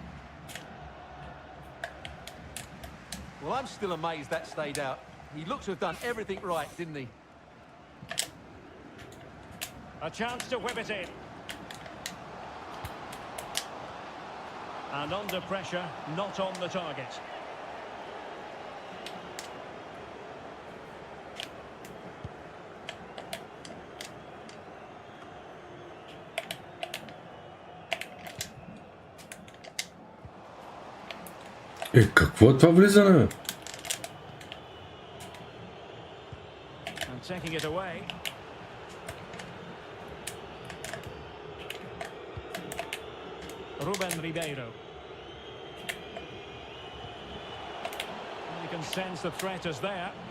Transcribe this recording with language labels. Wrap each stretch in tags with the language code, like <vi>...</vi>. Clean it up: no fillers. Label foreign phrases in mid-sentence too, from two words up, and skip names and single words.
<en>Well, I'm still amazed that stayed out. He looks to have done everything right, didn't he? A chance to whip it in. And under pressure, not on the target.</en> <bg>Какво е това влизане?</bg> <en>And taking it away. Ruben Ribeiro. You can sense the threat is there.</en>